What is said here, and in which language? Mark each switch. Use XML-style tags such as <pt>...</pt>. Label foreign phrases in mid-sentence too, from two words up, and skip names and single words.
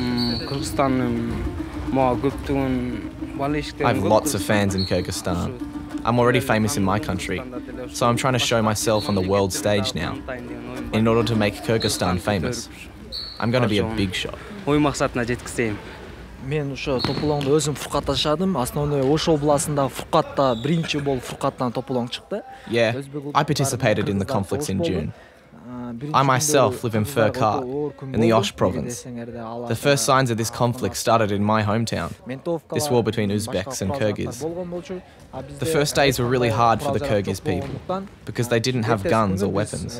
<en>I have lots of fans in Kyrgyzstan. I'm already famous in my country, so I'm trying to show myself on the world stage now, in order to make Kyrgyzstan famous. I'm going to be a big shot.</en> <ky>Мен ошо топулоңду өзүм Фуркатта жашадым. Основной Ош областындагы Фуркатта биринчи болуп Фуркаттан топулоң чыкты.</ky> <en>Yeah, I participated in the conflicts in June. I myself live in Furkat, in the Osh province. The first signs of this conflict started in my hometown, this war between Uzbeks and Kyrgyz. The first days were really hard for the Kyrgyz people, because they didn't have guns or weapons.</en>